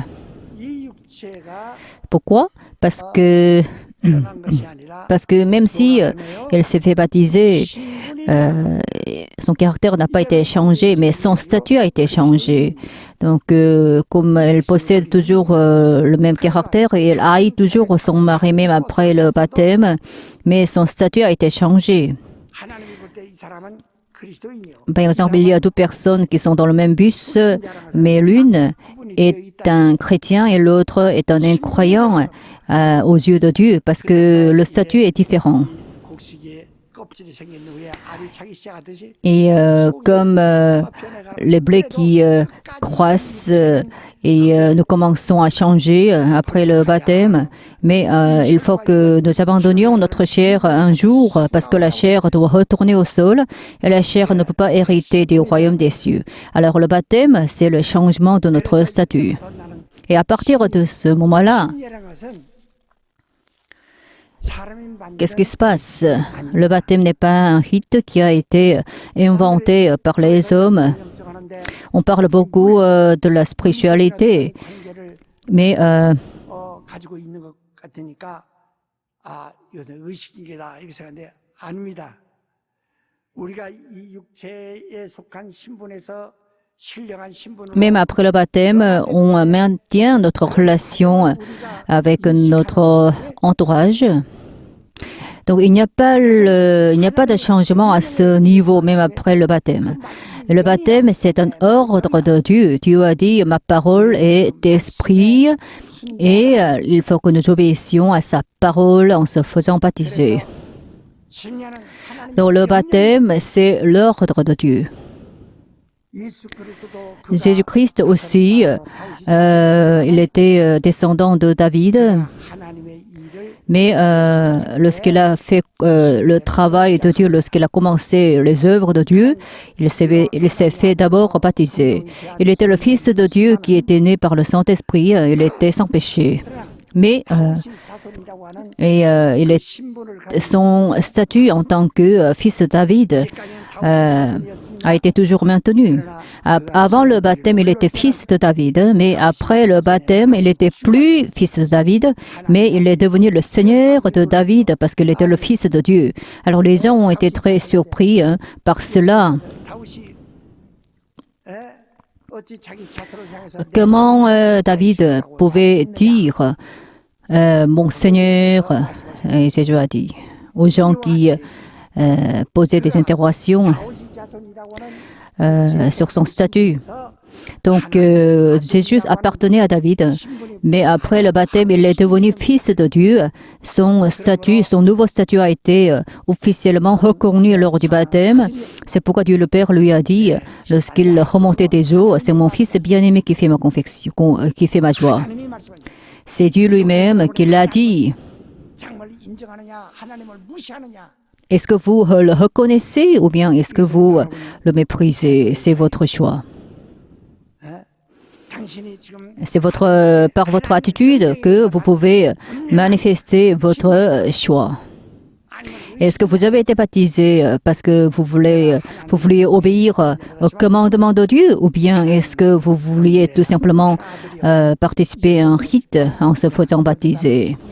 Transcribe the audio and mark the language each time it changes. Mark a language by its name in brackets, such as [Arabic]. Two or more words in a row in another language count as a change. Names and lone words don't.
[Korean] 이 육체가 [French] Pourquoi? Parce que même si elle s'est fait baptiser, son caractère n'a pas été changé, mais son statut a été changé. Donc, comme elle possède toujours le même caractère et elle haït toujours son mari même après le baptême, mais son statut a été changé. [Korean] 하나님이 볼 때 이 사람은 그리스도인이요. [French] Par exemple, il y a deux personnes qui sont dans le même bus, mais l'une est un chrétien et l'autre est un incroyant aux yeux de Dieu, parce que le statut est différent. [Korean] 곡식에 껍질이 생긴 후에 알이 차기 시작하듯이 [French] Et comme les blés qui croissent et nous commençons à changer après le baptême, mais il faut que nous abandonnions notre chair un jour parce que la chair doit retourner au sol et la chair ne peut pas hériter du royaume des cieux. Alors le baptême, c'est le changement de notre statut. Et à partir de ce moment-là, [Korean] 침례라는 것은 사람이 [French] qu'est-ce qui se passe? Le baptême n'est pas un rite qui a été inventé par les hommes. [Korean] 정하는데 [French] On parle beaucoup de la spiritualité, [Korean] 관계를 [French] mais [Korean] 가지고 있는 것 같으니까 이것은 의식이다 이렇게 생각하는데 아닙니다. 우리가 이 육체에 속한 신분에서 신령한 신분으로 [French] même après le baptême, on maintient notre relation avec notre entourage. Donc il n'y a pas de changement à ce niveau, même après le baptême. Le baptême, c'est un ordre de Dieu. Dieu a dit, ma parole est esprit, et il faut que nous obéissions à sa parole en se faisant baptiser. [Korean] 침례는 하나님 [French] Donc le baptême, c'est l'ordre de Dieu. [Korean] 예수 그리스도도 그가 [French] Jésus-Christ aussi, il était descendant de David, [Korean] 하나님의 일을 [French] mais lorsqu'il a fait le travail de Dieu, lorsqu'il a commencé les œuvres de Dieu, il s'est fait d'abord baptiser. Il était le Fils de Dieu qui était né par le Saint-Esprit, il était sans péché. Mais [Korean] 자손이라고 하는 [French] il est, [Korean] 신분을 가지고 [French] son statut en tant que fils de David a été toujours maintenu. Avant le baptême, il était fils de David, mais après le baptême, il n'était plus fils de David, mais il est devenu le Seigneur de David parce qu'il était le fils de Dieu. Alors les gens ont été très surpris par cela. [Korean] 다윗이 어찌 자기 자손을 향해서 [French] Comment David pouvait dire mon Seigneur, et Jésus a dit aux gens qui posaient des interrogations [Korean] 다윗이 자손이라고 하는 [French] sur son statut. Donc Jésus appartenait à David, mais après le baptême, il est devenu fils de Dieu. Son statut, son nouveau statut a été officiellement reconnu lors du baptême. C'est pourquoi Dieu le Père lui a dit, lorsqu'il remontait des eaux, c'est mon fils bien-aimé qui fait ma confection, qui fait ma joie. [Korean] 하나님이 말씀하니 [French] C'est Dieu lui-même qui l'a dit. [Korean] 정말 인정하느냐 하나님을 무시하느냐 [French] Est-ce que vous le reconnaissez ou bien est-ce que vous le méprisez? C'est votre choix. C'est par votre attitude que vous pouvez manifester votre choix. Est-ce que vous avez été baptisé parce que vous vouliez obéir au commandement de Dieu, ou bien est-ce que vous vouliez tout simplement participer à un rite en se faisant baptiser?